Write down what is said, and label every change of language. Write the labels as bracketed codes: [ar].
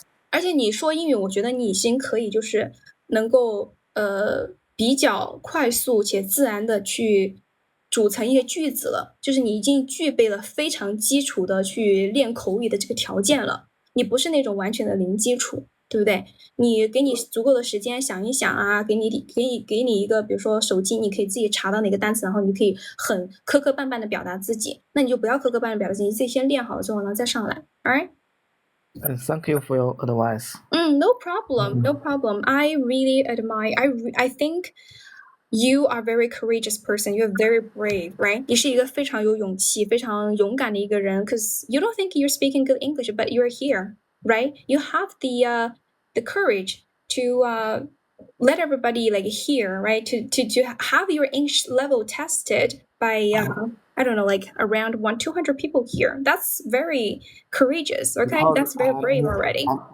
[zh] 而且你说英语，我觉得你已经可以就是能够比较快速且自然的去组成一个句子了，就是你已经具备了非常基础的去练口语的这个条件了。你不是那种完全的零基础，对不对？你给你足够的时间想一想啊，给你一个，比如说手机，你可以自己查到哪个单词，然后你可以很磕磕绊绊的表达自己。那你就不要磕磕绊绊表达自己，你自己先练好了之后呢，再上来。 [en] All right? Thank you for your advice. No problem, no problem. I really admire. I think you are a very courageous person. You're very brave, right? [zh] 你是一个非常有勇气、非常勇敢的一个人。 [en] Because you don't think you're speaking good English, but you're here, right? You have the courage to let everybody like hear, right? To have your English level tested by I don't know, like around 200 people here. That's very courageous. Okay, that's very brave already.